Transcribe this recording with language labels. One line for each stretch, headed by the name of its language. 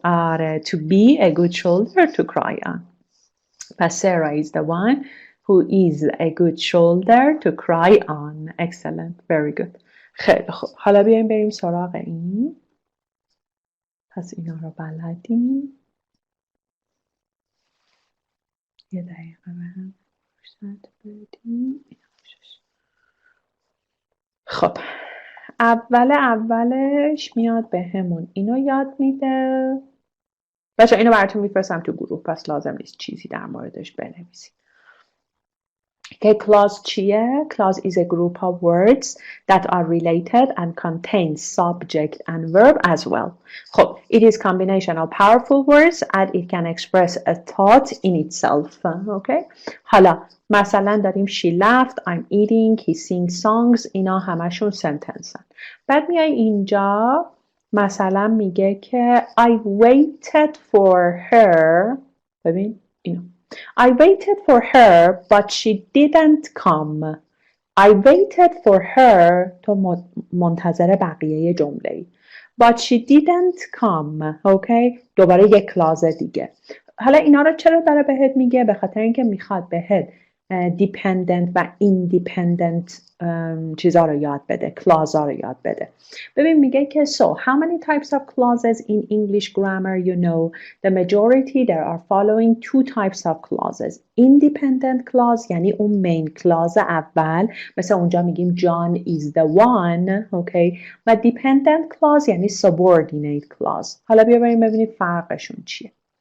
English: آره to be a good shoulder to cry on. پس Sarah is the one who is a good shoulder to cry on. Excellent. Very good.
Persian: خیلی خوب. حالا بیایم بریم سراغ این. پس اینا رو بلدیم. یه دقیقه به هم فرصت بدیم. خب اولش میاد به همون اینو یاد میده. بچه اینو براتون میفرستم تو گروه، پس لازم نیست چیزی در موردش بنویسید. که clause چیه؟
English: Clause is a group of words that are related and contain subject and verb as well. خب it is combination of powerful words and it can express a thought in itself. Okay?
Persian: حالا مثلا داریم
English: she laughed, I'm eating, he sings songs.
Persian: اینا همشون sentence هن. بعد میای اینجا مثلا میگه که
English: I waited for her.
Persian: ببین اینو
English: I waited for her but she didn't come. I waited for her
Persian: تو منتظر بقیه جمله ای.
English: But she didn't come. Okay?
Persian: دوباره یک کلاز دیگه. حالا اینا رو چرا داره بهت میگه؟ به خاطر اینکه میخواد بهت dependent و independent چیزا رو یاد بده، clause ها رو یاد بده. ببین میگه که
English: so how many types of clauses in English grammar you know? The majority there are following two types of clauses. Independent clause
Persian: یعنی اون main clause اول، مثل اونجا میگیم
English: John is the one, okay? و dependent clause یعنی subordinate clause.
Persian: حالا بیا بریم ببینیم فرقشون چیه.